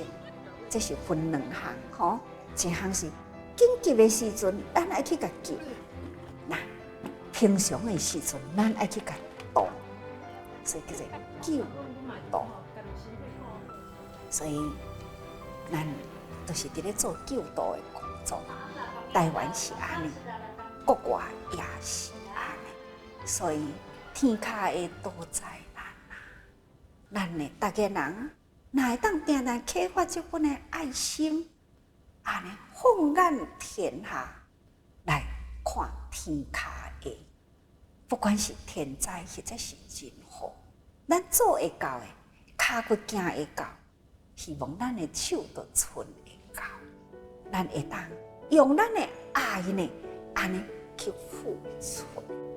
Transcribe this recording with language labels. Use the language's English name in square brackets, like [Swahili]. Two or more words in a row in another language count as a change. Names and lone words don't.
[Min Nan Chinese] 这是分两项，吼，一项是紧急的时阵，咱爱去甲救；那平常的时阵，咱爱去甲度，所以叫做救度。所以咱都是伫咧做救度的工作。台湾是安尼，国外也是安尼，所以天下的多灾难啊，咱的大家人哪会当定定启发这份的爱心，安尼放眼天下来看天下的，不管是天灾或者是人祸，咱做会到的，骹骨行会到，希望咱的手都伸会到，咱会当用咱的爱呢，安尼去付出。